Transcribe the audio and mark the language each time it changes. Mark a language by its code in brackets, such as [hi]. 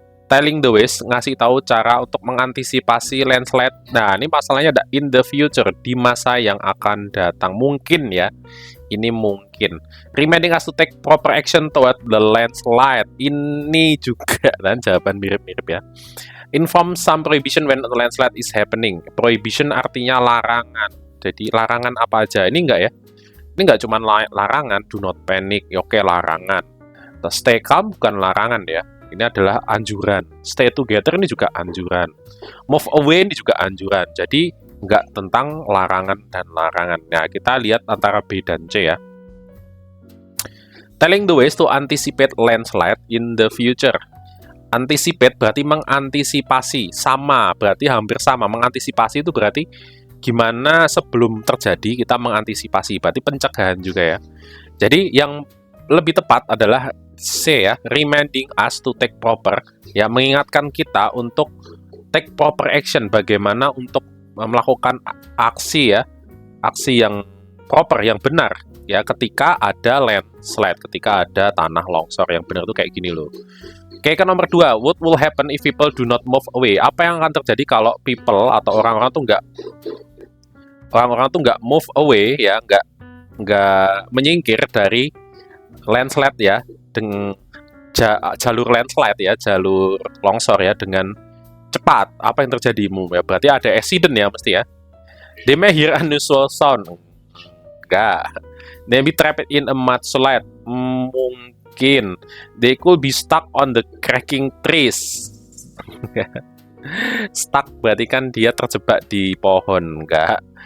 [en] Telling the ways, [id] ngasih tahu cara untuk mengantisipasi landslide. Nah, ini masalahnya ada [en] in the future, [id] di masa yang akan datang. Mungkin ya, ini mungkin. [en] Reminding us to take proper action toward the landslide. [id] Ini juga, dan jawaban mirip-mirip ya. [en] Inform some prohibition when the landslide is happening. [id] Prohibition artinya larangan. Jadi, larangan apa aja? Ini enggak ya? Ini enggak cuma larangan, [en] do not panic. [id] Oke, larangan. [en] Stay calm [id] bukan larangan ya. Ini adalah anjuran. [en] Stay together [id] ini juga anjuran. [en] Move away [id] ini juga anjuran. Jadi nggak tentang larangan dan larangan. Nah, kita lihat antara B dan C ya. [en] Telling the ways to anticipate landslide in the future. [id] Anticipate berarti mengantisipasi. Sama, berarti hampir sama. Mengantisipasi itu berarti gimana sebelum terjadi kita mengantisipasi. Berarti pencegahan juga ya. Jadi yang lebih tepat adalah C ya, [en] reminding us to take proper, [id] ya mengingatkan kita untuk [en] take proper action, [id] bagaimana untuk melakukan aksi ya, aksi yang proper, yang benar ya, ketika ada landslide, ketika ada tanah longsor. Yang benar itu kayak gini loh. Oke, ke nomor 2, [en] what will happen if people do not move away? [id] Apa yang akan terjadi kalau people atau orang-orang tuh nggak [en] move away [id] ya, nggak nggak menyingkir dari landslide ya, dengan jalur landslide ya, jalur longsor ya dengan cepat. Apa yang terjadi? Ya, berarti ada accident ya mesti ya. [en] They may hear unusual sound. [id] Enggak. [en] They be trapped in a mudslide. [id] Mungkin. [en] They could be stuck on the cracking trees. [id] Stuck berarti kan dia terjebak di pohon. Enggak.